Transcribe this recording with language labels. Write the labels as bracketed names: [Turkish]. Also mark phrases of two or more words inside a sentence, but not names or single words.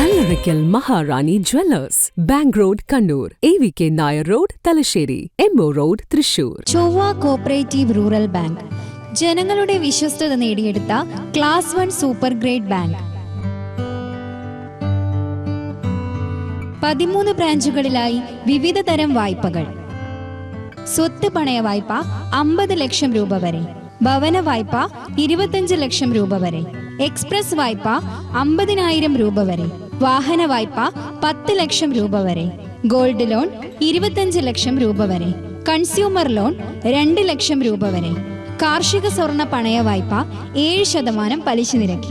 [Malayalam] Karaikal Maharani Jewellers, Bank Road, Kannur, AVK Nair Road, Talasheri, MO Road, Thrissur. ചൊവ്വ കോപ്പറേറ്റീവ് റൂറൽ ബാങ്ക് ജനങ്ങളുടെ വിശ്വസ്തത നേടിയെടുത്ത [English] class 1 super grade bank. [Malayalam] 13 ബ്രാഞ്ചുകളിലായി വിവിധ തരം വായ്പകൾ. സ്വത്ത് പണയ വായ്പ 50 ലക്ഷം രൂപ വരെ, ഭവന വായ്പ 25 ലക്ഷം രൂപ വരെ, എക്സ്പ്രസ് വായ്പ 50,000 രൂപ വരെ, വാഹന വായ്പ 10 ലക്ഷം രൂപ വരെ, [English] gold loan [Malayalam] 25 ലക്ഷം രൂപ വരെ, [English] consumer loan [Malayalam] 2 ലക്ഷം രൂപ വരെ, കാർഷിക സ്വർണ്ണ പണയ വായ്പ 7% പലിശ നിരക്കിൽ.